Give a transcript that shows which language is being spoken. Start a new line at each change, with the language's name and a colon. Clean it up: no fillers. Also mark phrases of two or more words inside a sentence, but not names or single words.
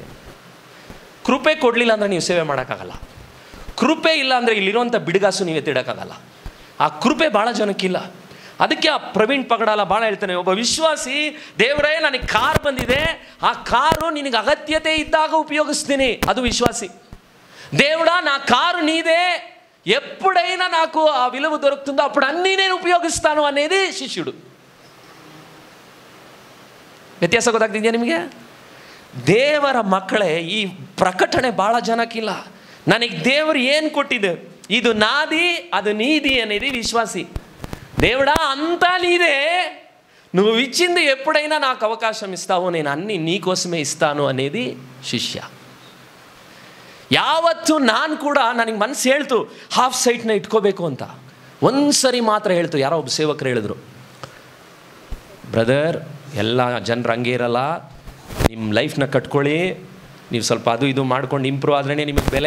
Kannada: ಕೃಪೆ ಕೊಡಲಿಲ್ಲ ಅಂದರೆ ನೀವು ಸೇವೆ ಮಾಡೋಕ್ಕಾಗಲ್ಲ. ಕೃಪೆ ಇಲ್ಲ ಅಂದರೆ ಇಲ್ಲಿರುವಂಥ ಬಿಡುಗಾಸು ನೀವು ಎತ್ತಿಡೋಕ್ಕಾಗಲ್ಲ. ಆ ಕೃಪೆ ಭಾಳ ಜನಕ್ಕಿಲ್ಲ. ಅದಕ್ಕೆ ಆ ಪ್ರವೀಣ್ ಪಗಡಾಲ ಭಾಳ ಹೇಳ್ತಾನೆ, ಒಬ್ಬ ವಿಶ್ವಾಸಿ, ದೇವರೇ ನನಗೆ ಕಾರ್ ಬಂದಿದೆ, ಆ ಕಾರು ನಿನಗೆ ಅಗತ್ಯತೆ ಇದ್ದಾಗ ಉಪಯೋಗಿಸ್ತೀನಿ, ಅದು విశ్వాసి.
Telugu: దేవుడా నా కారు నీదే, ఎప్పుడైనా నాకు ఆ విలువ దొరుకుతుందో అప్పుడు అన్నీ నేను ఉపయోగిస్తాను అనేది ಶಿಷ್ಯುడు.
Kannada: ವ್ಯತ್ಯಾಸ ಗೊತ್ತಾಗ್ತಿದೆಯಾ ನಿಮಗೆ? ದೇವರ ಮಕ್ಕಳೇ, ಈ ಪ್ರಕಟಣೆ ಭಾಳ ಜನಕ್ಕಿಲ್ಲ. ನನಗೆ ದೇವರು ಏನು కొట్టిದೆ, ಇದು
Telugu: నాది అది నీది అనేది విశ్వాసి. దేవుడా అంతా నీదే, నువ్వు ఇచ్చింది ఎప్పుడైనా నాకు అవకాశం ఇస్తావో నేను అన్నీ నీకోసమే ఇస్తాను అనేది ಶಿಷ್ಯ.
Kannada: ಯಾವತ್ತು ನಾನು ಕೂಡ, ನನಗೆ ಮನಸ್ಸು ಹೇಳ್ತು
English: half site
Kannada: ಇಟ್ಕೋಬೇಕು ಅಂತ. ಒಂದು ಸರಿ ಮಾತ್ರ ಹೇಳ್ತು, ಯಾರೋ ಒಬ್ಬ ಸೇವಕರು ಹೇಳಿದ್ರು, ಬ್ರದರ್ ಎಲ್ಲ ಜನರು ಹಂಗೆ ಇರಲ್ಲ, ನಿಮ್ಮ ಲೈಫ್ನ ಕಟ್ಕೊಳ್ಳಿ, ನೀವು ಸ್ವಲ್ಪ ಅದು ಇದು ಮಾಡ್ಕೊಂಡು ಇಂಪ್ರೂವ್ ಆದ್ರೇ ನಿಮಗೆ ಬೆಲೆ.